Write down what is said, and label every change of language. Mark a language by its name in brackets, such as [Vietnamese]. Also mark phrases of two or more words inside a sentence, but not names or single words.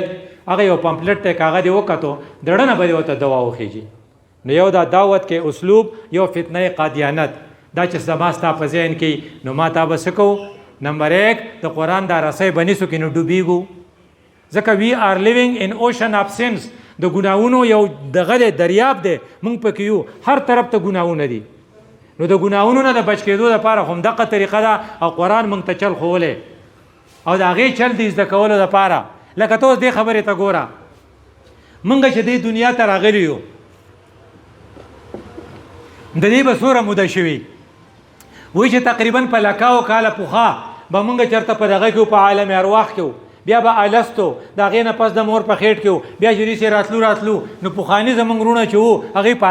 [Pashto] هغه یو پمپلټ دی که هغه دې وکتو د ډنه به دې ورته دوا وخیږي. نو یو دا دعوت کې اسلوب یو فتنه قادیانت دا چې زما ستا په ذهن کې نو ما تا به څه کوو نمبر 1 د قرآن دا رسۍ به نیسو کې نو ډوبېږو ځکه [English] we are living in ocean of sins. [Pashto] د ګناهونو یو دغه دی دریاب دی موږ پکې یو هر طرف ته ګناهونه دي. نو د ګناهونو نه د بچ کېدو دپاره همدغه طریقه ده او قرآن موږ ته چل ښوولی او د هغې چل د زده کولو دپاره. لکه ته اوس دې خبرې ته ګوره موږ چې دې دنیا ته راغلي یو د دې به څومره موده شوي وایي چې تقریبا په لکاو کاله پخوا به موږ چېرته په دغه کې په عالم ارواح کې بیا به الستو د هغې نه پس د مور په خېټ کې بیا چې داسې راتلو نو پخواني زموږ وروڼه چې وو هغې په